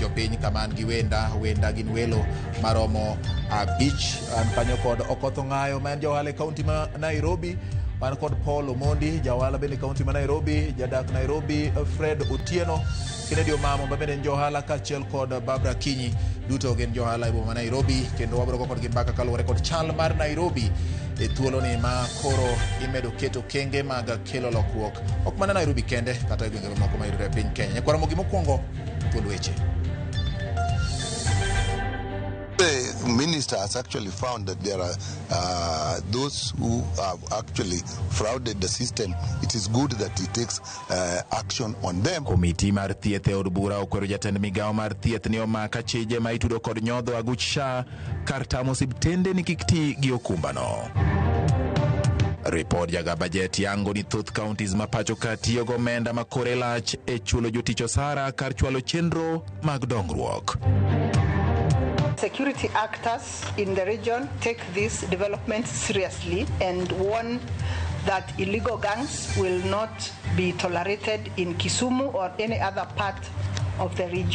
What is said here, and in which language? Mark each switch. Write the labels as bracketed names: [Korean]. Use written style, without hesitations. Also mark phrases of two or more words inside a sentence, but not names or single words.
[Luo (Kenya and Tanzania)] jopiny kama an gi wenda gin welo maromo abich an kanyo kod Okoth Ong'ayo ma en jaohala e kaunti ma Nairobi, wan kod Paul Omondi jaohala bende kaunti ma Nairobi, jadak Nairobi Fred Otieno Kennedy Omamo ma bende en johala kaachiel kod Barbara Kinyi duto gin johala e boma ma Nairobi kendo wabiro go kodgi mbaka kaluwore kod chal mar Nairobi e thuolo ni ma koro imedo keto kenge mag kelo lokruok ok mana Nairobi kende kata e gwenge moko mayudore e piny Kenya. Nyakora mogi mokwongo thuond weche. [English] The minister has actually found that there are those who have actually frauded the system. It is good that he takes action on them. [Luo (Kenya and Tanzania)] Komiti mar thieth e od bura okwero jatend migao mar thieth ni omaka chije ma itudo kod nyodho aguch SHA kar tamo osiptende ni kik ti gi okumbano. Report jaga bajet yango ni thoth counties ma pacho ka tiyo go omenda ma kore lach e chulo jotich osara kar chwalo chenro mag dongruok. [English] Security actors in the region take this development seriously and warn that illegal gangs will not be tolerated in Kisumu or any other part of the region.